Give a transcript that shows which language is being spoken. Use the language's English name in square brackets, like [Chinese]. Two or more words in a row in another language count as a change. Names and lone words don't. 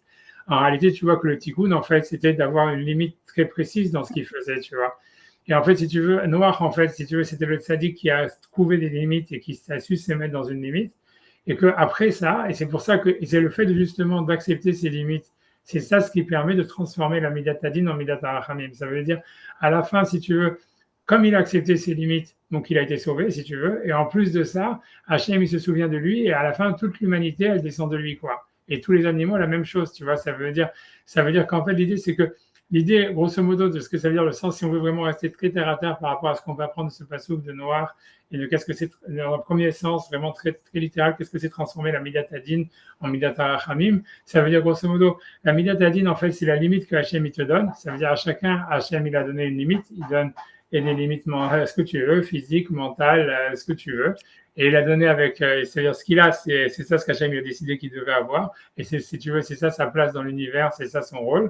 [French] En réalité, tu vois que le tikkun, en fait, c'était d'avoir une limite très précise dans ce qu'il faisait, tu vois. Et en fait, si tu veux, Noach, en fait, si tu veux, c'était le tzaddik qui a trouvé des limites et qui a su se mettre dans une limite. Et qu'après ça, et c'est pour ça que c'est le fait justement d'accepter ces limites, c'est ça ce qui permet de transformer la [Hebrew] מידת הדין [French] en [Hebrew] מידת הרחמים. [French] Ça veut dire, à la fin, si tu veux, comme il a accepté ses limites, donc il a été sauvé, si tu veux, et en plus de ça, Hachem, il se souvient de lui, et à la fin, toute l'humanité, elle descend de lui, quoi. Et tous les animaux, la même chose, tu vois. Ça veut dire qu'en fait, l'idée, grosso modo, de ce que ça veut dire, le sens, si on veut vraiment rester très terre à terre par rapport à ce qu'on va apprendre de ce passouk de Noach, et de qu'est-ce que c'est, dans le premier sens, vraiment très, très littéral, qu'est-ce que c'est transformer la [Hebrew] מידת הדין [French] en [Hebrew] מידת הרחמים. [French] Ça veut dire, grosso modo, la [Hebrew] מידת הדין, [French] en fait, c'est la limite que Hachem, il te donne. Ça veut dire, à chacun, Hachem, il a donné une limite, il donne et des limites mentales, ce que tu veux, physique, mentale, ce que tu veux. Et il a donné avec, c'est-à-dire ce qu'il a, c'est ça ce qu'Hachem a décidé qu'il devait avoir. Et si tu veux, c'est ça sa place dans l'univers, c'est ça son rôle.